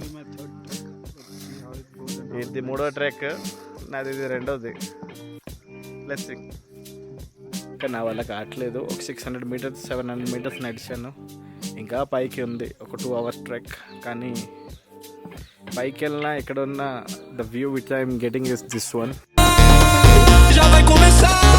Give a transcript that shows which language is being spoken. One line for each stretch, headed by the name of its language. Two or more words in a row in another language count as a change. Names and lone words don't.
Telugu: ఇది 3వ ట్రెక్ నాది, ఇది 2వది.
English: Let's see.
Telugu: కానీ నా వల్ల కావట్లేదు. ఒక 600 మీటర్స్ 700 మీటర్స్ నడిచాను. ఇంకా పైకి ఉంది ఒక 2
English: hours trek.
Telugu: కానీ పైకి వెళ్ళినా ఇక్కడ ఉన్న
English: the view which I'm getting is this one.
Portuguese: Já vai começar.